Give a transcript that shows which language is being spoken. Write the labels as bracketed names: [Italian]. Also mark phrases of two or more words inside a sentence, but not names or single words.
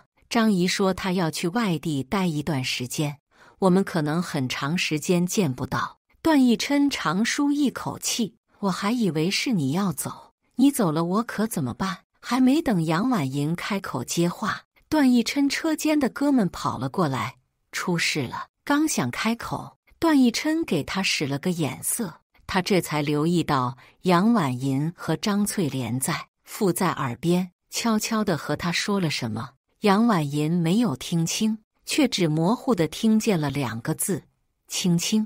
[Chinese] 張姨說她要去外地待一段時間，我們可能很長時間見不到。段奕琛長舒一口氣，我還以為是你要走，你走了我可怎麼辦？還沒等楊婉銀開口接話，段奕琛車間的哥們跑了過來，出事了。剛想開口，段奕琛給他使了個眼色，他這才留意到楊婉銀和張翠蓮在，附在耳邊悄悄地和他說了什麼。楊婉銀沒有聽清，卻只模糊地聽見了2個字：青青。